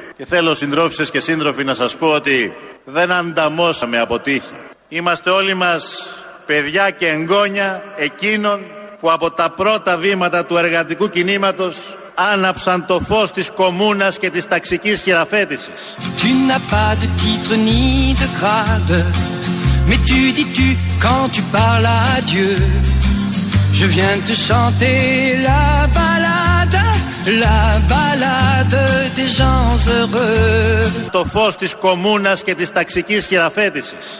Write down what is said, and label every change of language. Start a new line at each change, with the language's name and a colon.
Greek: Και θέλω, συντρόφισσες και σύντροφοι, να σας πω ότι δεν ανταμώσαμε αποτύχει. Είμαστε όλοι μας παιδιά και εγγόνια εκείνων που από τα πρώτα βήματα του εργατικού κινήματος άναψαν το φως της κομμούνας και της ταξικής χειραφέτησης.
French: Tu n'as pas de titre ni de grade, mais tu dis tu quand tu parles à Dieu. Je viens te chanter la balade des gens heureux.
Greek: Το φως της κομμούνας και της ταξικής χειραφέτησης.